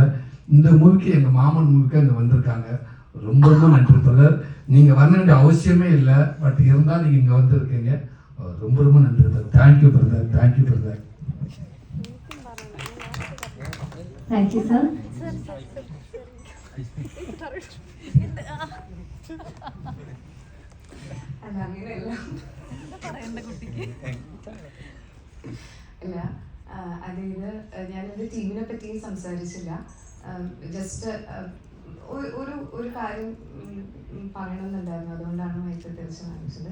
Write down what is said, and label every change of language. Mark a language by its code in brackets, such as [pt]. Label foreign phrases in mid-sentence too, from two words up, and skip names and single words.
[ta] இந்த மூவிக்கு எங்கள் மாமன் மூவிக்கு அங்கே வந்திருக்காங்க. ரொம்ப ரொம்ப நன்றி பிரதர். நீங்கள் வர வேண்டிய அவசியமே இல்லை, பட் இருந்தால் நீங்கள் இங்கே வந்திருக்கீங்க. ரொம்ப ரொம்ப நன்றி பிரதர். [en] thank you brother, thank you brother. thank you sir. [ml] ഇല്ല, അതായത് ഞാനെൻ്റെ ടീമിനെ പറ്റിയും സംസാരിച്ചില്ല. ജസ്റ്റ് ഒരു കാര്യം പറയണമെന്നുണ്ടായിരുന്നു, അതുകൊണ്ടാണ് മൈക്ക് തിരിച്ച് കാണിച്ചത്.